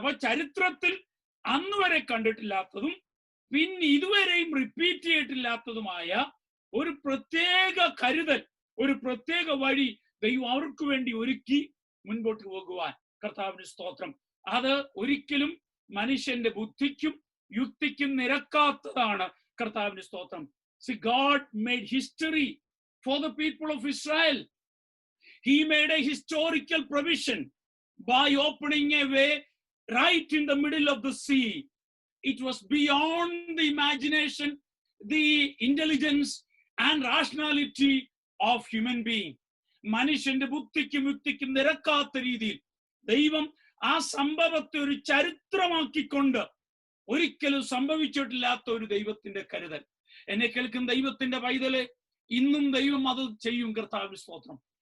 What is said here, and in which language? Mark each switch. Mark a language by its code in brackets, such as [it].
[ml] അപ്പൊ ചരിത്രത്തിൽ അന്ന് വരെ കണ്ടിട്ടില്ലാത്തതും പിന്നെ ഇതുവരെയും റിപ്പീറ്റ് ചെയ്തിട്ടില്ലാത്തതുമായ ഒരു പ്രത്യേക കരുതൽ, ഒരു പ്രത്യേക വഴി ദൈവം അവർക്ക് വേണ്ടി ഒരുക്കി മുൻപോട്ട് പോകുവാൻ. കർത്താവിന്റെ സ്തോത്രം. അത് ഒരിക്കലും മനുഷ്യന്റെ ബുദ്ധിക്കും യുക്തിക്കും നിരക്കാത്തതാണ്. കർത്താവിന്റെ സ്തോത്രം. [en] See, God made history for the people of Israel. He made a historical provision by opening a way right in the middle of the sea. It was beyond the imagination, the intelligence and rationality of human being. [ml] മനുഷ്യന്റെ ബുദ്ധിക്കും യുക്തിക്കും നിരക്കാത്ത രീതിയിൽ ദൈവം ആ സംഭവത്തെ ഒരു ചരിത്രമാക്കിക്കൊണ്ട് ഒരിക്കലും സംഭവിച്ചിട്ടില്ലാത്ത ഒരു ദൈവത്തിന്റെ കരുതൽ. എന്നെ കേൾക്കുന്ന ദൈവത്തിന്റെ പൈതലെ, ഇന്നും ദൈവം അത് ചെയ്യും. കർത്താവിന്റെ സ്തോത്രം.